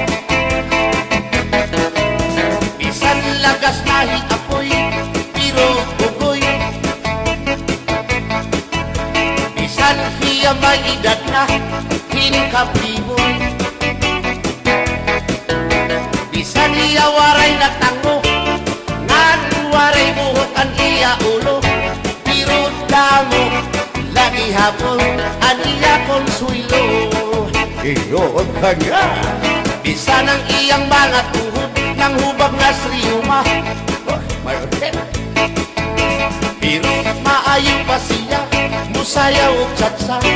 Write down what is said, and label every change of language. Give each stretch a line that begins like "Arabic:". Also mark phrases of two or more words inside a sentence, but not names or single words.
Waray: Bisan lagas nahi apoy, pero bugoy. Bisan hiya may edad na, hinkapriboy. Bisan iya waray na tango, ngan waray buhok ang iya ulo. Pero damo, lagi hapon, ang iya konsuelo. Iyo ka nga.
Cebuano: Bisan ang iyang mga tuhod, nang hubag na sriyuma. Pero maayo pa siya, musayaw o tsatsa.